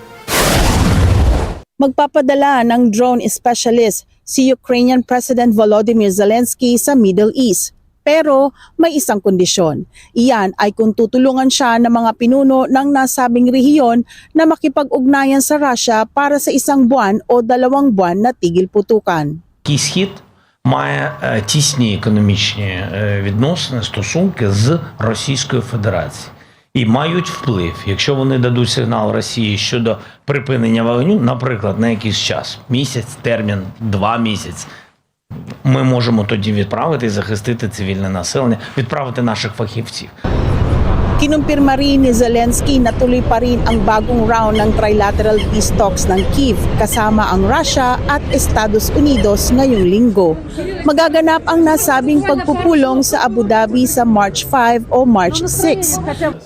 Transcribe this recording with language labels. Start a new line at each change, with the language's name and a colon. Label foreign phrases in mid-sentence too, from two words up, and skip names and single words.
Filipino: Magpapadala ng
English: drone specialist
Filipino: si Ukrainian President Volodymyr Zelensky sa
English: Middle East.
Filipino: Pero may isang kondisyon. Iyan ay kung tutulungan siya ng mga pinuno ng nasabing rehiyon na makipag-ugnayan sa Russia para sa 1 buwan o 2 buwan na tigil putukan.
Ukrainian: Схід має тісні економічні відносини, стосунки з Російською Федерацією. І мають вплив, якщо вони дадуть сигнал Росії щодо припинення вогню, наприклад, на якийсь час, місяць, термін, 2 місяці, ми можемо тоді відправити і захистити цивільне населення, відправити наших фахівців.
Filipino: Kinumpirma rin ni Zelensky na tuloy pa rin ang bagong round ng
English: trilateral peace talks
Filipino: ng Kyiv kasama ang Russia at Estados Unidos ngayong linggo. Magaganap ang nasabing pagpupulong sa Abu Dhabi sa March 5 o March 6.